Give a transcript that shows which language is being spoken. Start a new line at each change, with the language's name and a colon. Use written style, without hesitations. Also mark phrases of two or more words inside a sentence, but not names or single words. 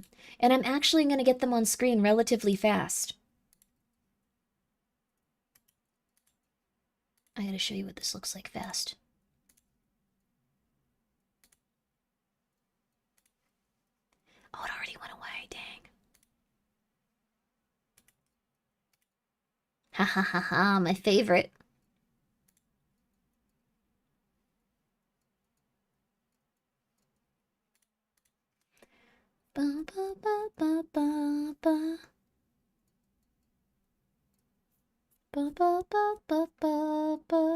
English: And I'm actually going to get them on screen relatively fast. I gotta show you what this looks like fast. Oh, it already went away, dang. Ha ha ha ha, my favorite. Ba ba ba ba ba ba. Ba ba ba ba ba ba.